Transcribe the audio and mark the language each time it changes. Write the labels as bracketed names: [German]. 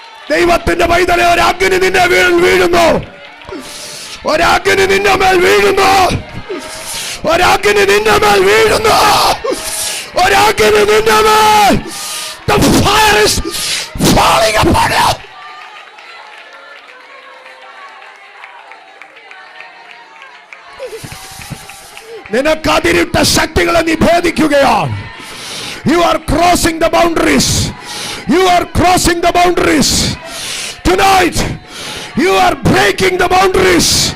[Malayalam] ദൈവത്തിന്റെ പൈതലെ ഒരു അഗ്നി നിന്റെ വീഴുന്നു. ഒരാക്കിന് നിന്റെ മേൽ വീഴുന്നു, ഒരാക്കിന് നിന്റെ മേൽ വീഴുന്നു, ഒരാക്കിന് നിന്റെ മേൽ. [English] The fire is falling upon you. [Malayalam] നിനക്കതിരിട്ട ശക്തികളെ നീ ഭേദിക്കുകയാണ്. [English] You are crossing the boundaries. You are crossing the boundaries. Tonight you are breaking the boundaries.